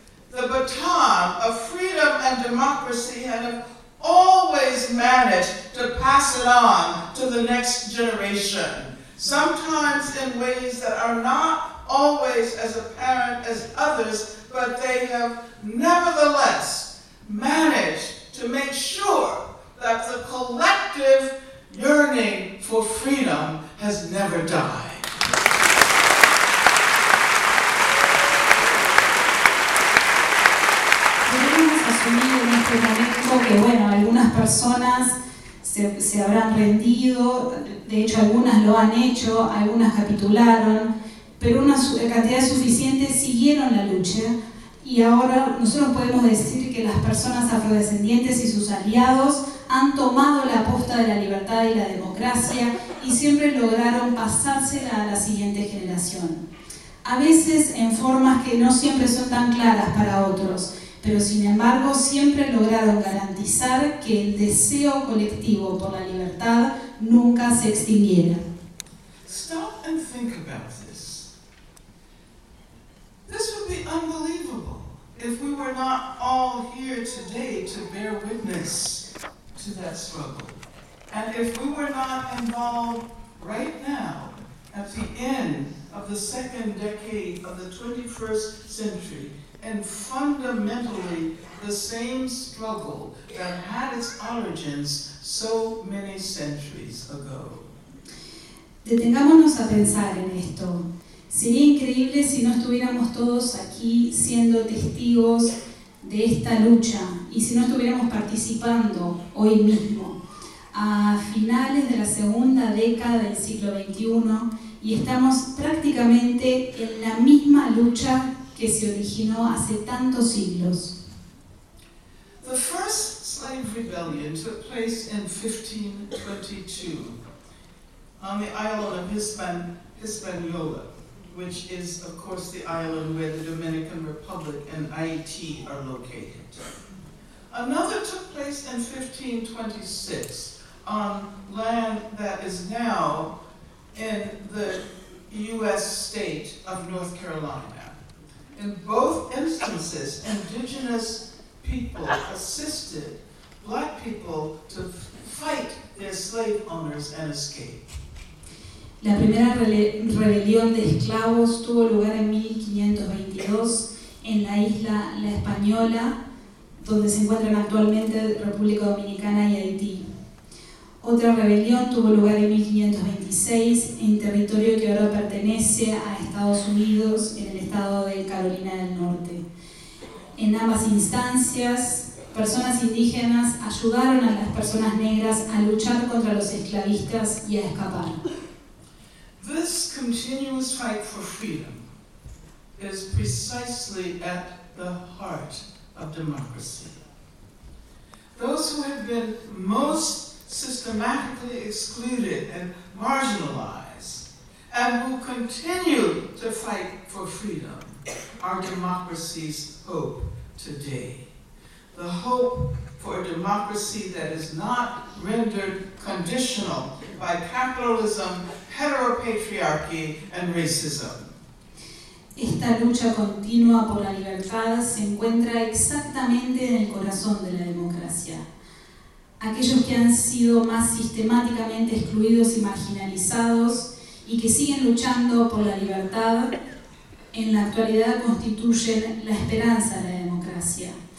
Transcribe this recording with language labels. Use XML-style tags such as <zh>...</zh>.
<en>the baton of freedom and democracy and have always managed to pass it on to the next generation, sometimes in ways that are not always as apparent as others, but they have nevertheless managed to make sure that the collective yearning for freedom has never died.</en> <es>Debemos asumir en este momento que, bueno, algunas personas se habrán rendido, de hecho algunas lo han hecho, algunas capitularon, pero una cantidad suficiente siguieron la lucha. Y ahora nosotros podemos decir que las personas afrodescendientes y sus aliados han tomado la posta de la libertad y la democracia y siempre lograron pasársela a la siguiente generación. A veces en formas que no siempre son tan claras para otros, pero sin embargo siempre lograron garantizar que el deseo colectivo por la libertad nunca se extinguiera.</es> <en>Stop and think about this. This would be unbelievable if we were not all here today to bear witness to that struggle. And if we were not involved right now, at the end of the second decade of the 21st century, and fundamentally the same struggle that had its origins so many centuries ago.</en> <es>Detengámonos a pensar en esto. Sería increíble si no estuviéramos todos aquí siendo testigos de esta lucha y si no estuviéramos participando hoy mismo, a finales de la segunda década del siglo XXI, y estamos prácticamente en la misma lucha que se originó hace tantos siglos.</es> <en>The first slave rebellion took place in 1522 on the island of Hispaniola, which is, of course, the island where the Dominican Republic and Haiti are located. Another took place in 1526 on land that is now in the U.S. state of North Carolina. In both instances, indigenous people assisted black people to fight their slave owners and escape.</en> <es>La primera rebelión de esclavos tuvo lugar en 1522 en la isla La Española, donde se encuentran actualmente República Dominicana y Haití. Otra rebelión tuvo lugar en 1526 en territorio que ahora pertenece a Estados Unidos, en el estado de Carolina del Norte. En ambas instancias, personas indígenas ayudaron a las personas negras a luchar contra los esclavistas y a escapar.</es> <en>This continuous fight for freedom is precisely at the heart of democracy. Those who have been most systematically excluded and marginalized, and who continue to fight for freedom, are democracy's hope today. The hope for a democracy that is not rendered conditional by capitalism, heteropatriarchy, and racism.</en> <es>Esta lucha continua por la libertad se encuentra exactamente en el corazón de la democracia. Aquellos que han sido más sistemáticamente excluidos y marginalizados y que siguen luchando por la libertad, en la actualidad constituyen la esperanza de la democracia.</es>